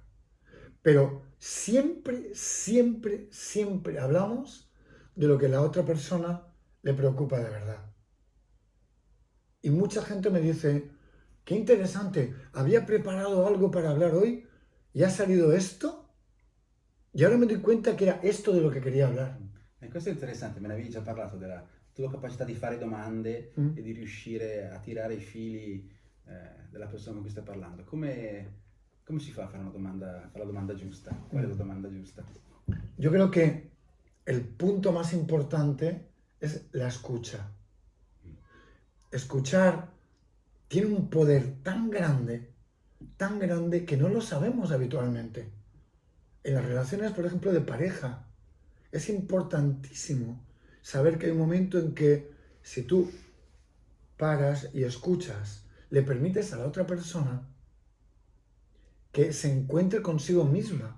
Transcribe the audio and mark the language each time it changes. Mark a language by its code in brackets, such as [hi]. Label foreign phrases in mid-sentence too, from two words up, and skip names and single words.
[es] Pero siempre, siempre, siempre hablamos de lo que la otra persona le preocupa de verdad. Y mucha gente me dice, qué interesante, había preparado algo para hablar hoy y ha salido esto y ahora me doy cuenta [it] che era [es] esto [it] di lo che [es] quería hablar. [it] E questo è interessante, me ne avevi già parlato della tua capacità di fare domande e di riuscire a tirare i fili della persona con cui stai parlando. Come si fa a fare fare la domanda giusta? Qual è la domanda giusta? [es] Yo creo que el punto más importante es la escucha. Escuchar tiene un poder tan grande que no lo sabemos habitualmente. En las relaciones, por ejemplo, de pareja, es importantísimo saber que hay un momento en que si tú paras y escuchas, le permites a la otra persona que se encuentre consigo misma.